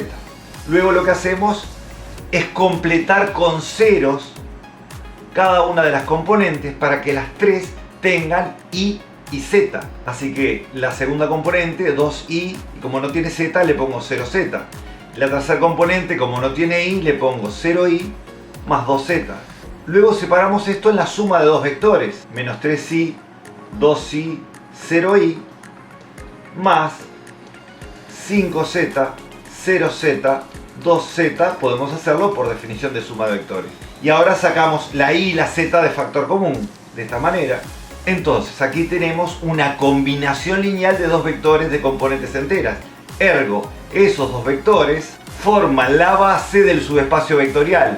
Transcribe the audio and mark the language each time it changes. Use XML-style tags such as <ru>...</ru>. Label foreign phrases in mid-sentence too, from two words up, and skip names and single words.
<es>Luego lo que hacemos es completar con ceros cada una de las componentes para que las tres tengan y z. Así que la segunda componente, 2i, y como no tiene z le pongo 0z. La tercera componente, como no tiene i, le pongo 0i más 2z. Luego separamos esto en la suma de dos vectores, menos 3i, 2i, 0i, más 5z, 0z, 2z, podemos hacerlo por definición de suma de vectores. Y ahora sacamos la i y la z de factor común, de esta manera. Entonces aquí tenemos una combinación lineal de dos vectores de componentes enteras. Ergo, esos dos vectores forman la base del subespacio vectorial.</es>